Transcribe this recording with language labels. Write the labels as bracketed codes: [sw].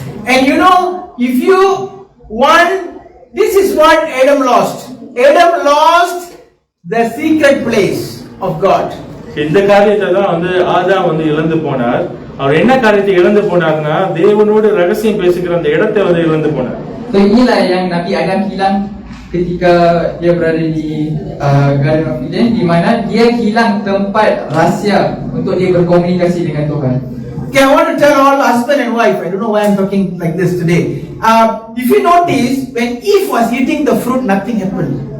[en] And you know, if you want, this is what Adam lost. Adam lost the secret place of God. [ta] இந்த காரியத்தை தான் வந்து ஆதாம் வந்து இழந்து போனார். அவர் என்ன காரியத்தை இழந்து போனார்னா, தேவனோடு ரகசியம் பேசுகிற அந்த இடத்தை வந்து இழந்து போனார். [ms] So inilah yang Nabi Adam hilang ketika dia berada di Garden of Eden, di mana dia hilang tempat rahsia untuk dia berkomunikasi dengan Tuhan. [en] Okay, I want to tell all husband and wife. I don't know why I'm talking like this today. If you notice, when Eve was eating the fruit, nothing happened.